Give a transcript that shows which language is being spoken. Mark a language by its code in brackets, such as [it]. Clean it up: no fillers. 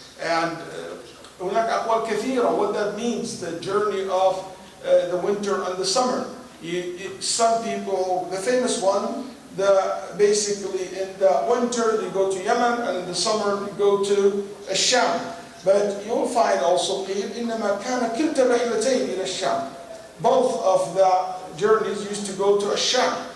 [en] And [ar] هناك أقوال كثيرة [en] what that means, the journey of the winter and the summer. Some people, the famous one, basically in the winter they go to Yemen, and in the summer they go to Sham. But you'll find also [ar] إنما كان كلتا رحلتين إلى الشام. [en] Both of the journeys used to go to Sham.